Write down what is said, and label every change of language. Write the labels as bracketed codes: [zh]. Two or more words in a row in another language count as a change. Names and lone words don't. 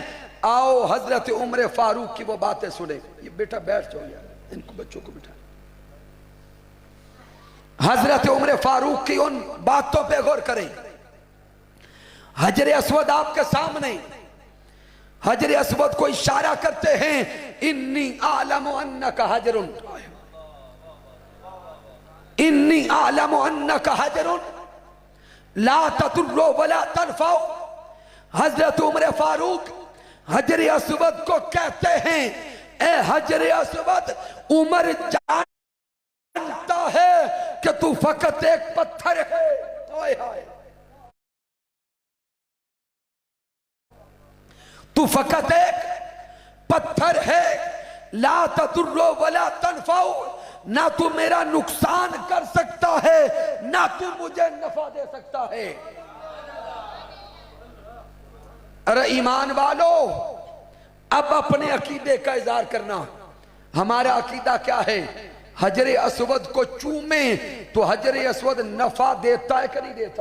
[hi] आओ हजरत उमर फारूक की वो बातें सुने। ये बेटा बैठ जाओ यार, इनको बच्चों को बिठा। हजरत उमर फारूक की उन बातों पे गौर करें। हजरे अस्वद आपके सामने, हजरे अस्वद को इशारा करते हैं, [ar] إني أعلم أنك حجر إني أعلم أنك حجر لا تضر ولا تنفع. [hi] हजरत उमर फारूक हजरे अस्वद को कहते हैं, ए हजरे अस्वद, उमर जानता है कि तू फकत एक पत्थर है। हाय हाय, तू फकत एक पत्थर है। [ar] لا تضر ولا تنفع, [hi] ना तू मेरा नुकसान कर सकता है, ना तू मुझे नफा दे सकता है। अरे ईमान वालों, अब अपने अकीदे का इज़हार करना। हमारा अकीदा क्या है? हजरे अस्वद को चूमे तो हजरे अस्वद नफा देता है कि नहीं देता?